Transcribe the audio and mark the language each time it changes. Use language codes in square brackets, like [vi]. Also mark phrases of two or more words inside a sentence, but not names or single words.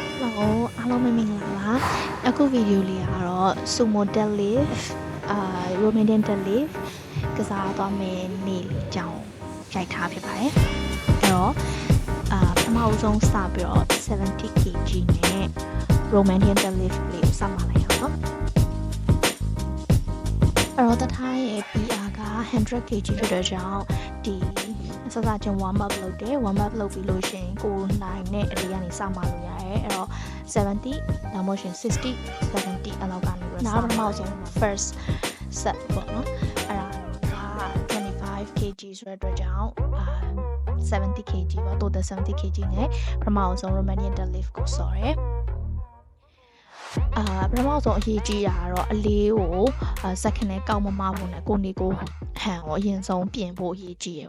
[my] Hello အားလုံးမင်္ဂလာပါအခုဗီဒီယိုလေးကတော့ [en] sumo deadlift Romanian deadlift [my] ကစားသွားမယ်နေ့လေးအကြောင်းရိုက်ထားဖြစ်ပါတယ်အဲ့တော့ပထမအဆုံးစပြီးတော့ 70kg နဲ့ [en] Romanian deadlift [my] လေးကိုစမှလိုက်အောင်နော် အဲ့တော့တထားရဲ့ PR က 100kg ဖြစ်တဲ့ကြောင့်ဒီစစချင်း [en] warm up [my] လုပ်တယ် [en] warm up [my] လုပ်ပြီးလို့ရှိရင်ကိုနိုင်နဲ့အလေးကနေစမှလို့ရတယ်အဲ့တော့70ဒါမှမဟုတ်60 70အဲ့လောက်ကနေပြီးတော့ပထမဆုံး [en] first set [my] ပေါ့နော်အဲ့ဒါက 25kg ဆိုတဲ့အတွက်ကြောင့်70kg ပေါ့တိုးတဲ့ 70kg နဲ့ပထမဆုံး [en] Romanian deadlift [my] ကိုဆော်တယ် ပထမဆုံးအရေးကြီးတာကတော့အလေးကိုsecond နဲ့ကောက်မမဖို့နဲ့ကိုနေကိုဟန်ကိုအရင်ဆုံးပြင်ဖို့အရေးကြီးရ